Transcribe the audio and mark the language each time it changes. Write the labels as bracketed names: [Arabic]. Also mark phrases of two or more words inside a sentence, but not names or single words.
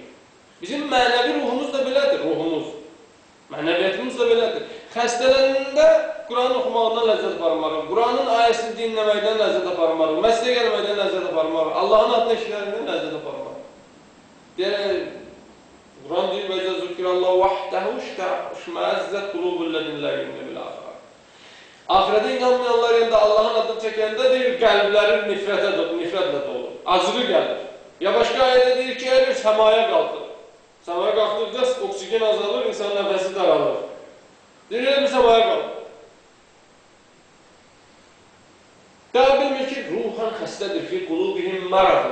[Azerbaijani] Bizim mənəvi ruhumuz da belədir, ruhumuz. Mənəviyyətimiz da belədir. Xəstələnəndə Quranı oxumaqdan ləzzət aparmarıq, Quranın ayəsini dinləməkdən ləzzət aparmarıq, məsələ gəlməkdən ləzzət aparmarıq, Allahın adını eşitməkdən ləzzət aparmarıq. Deyək, Quran deyir, [Arabic] وَاِذَا ذُكِرَ اللّٰهُ وَحْدَهُ اشْمَأَزَّتْ قُلُوبُ الَّذِينَ لَا يُؤْمِنُونَ بِالْآخِرَةِ. [Azerbaijani] Axirədə inanmayanlar yanında Allahın adını çəkəndə deyir, qəlbləri nifrətlə dolur, acığı gəlir. Ya başqa ayədə deyir ki, əgər səmaya qalxır. Səmaya qalxdıqca oksigen azalır, insan nəfəsi daralır. Deyir, bir səmaya qalxır. Daha bilmir ki, ruhan xəstədir ki, [Arabic] قلوبهم مرض.